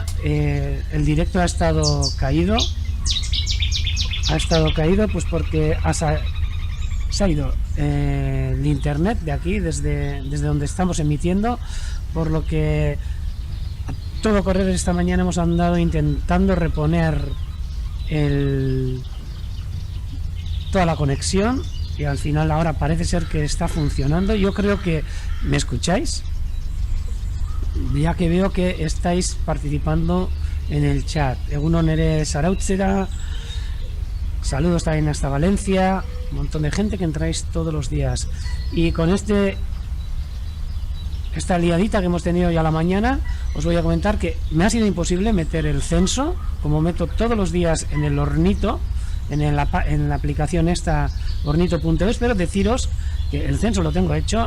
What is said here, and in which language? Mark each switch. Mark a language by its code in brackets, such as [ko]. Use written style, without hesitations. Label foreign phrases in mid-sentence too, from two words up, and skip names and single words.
[es] El directo ha estado caído pues porque se ha ido el internet de aquí, desde donde estamos emitiendo, por lo que a todo correr esta mañana hemos andado intentando reponer toda la conexión, y al final ahora parece ser que está funcionando. Yo creo que me escucháis, ya que veo que estáis participando en el chat. [eu] Egunon ere Zarautzera, [es] saludos también hasta Valencia, un montón de gente que entráis todos los días. Y con esta liadita que hemos tenido ya a la mañana, os voy a comentar que me ha sido imposible meter el censo, como meto todos los días en el hornito, en la aplicación esta hornito.es, pero deciros que el censo lo tengo hecho.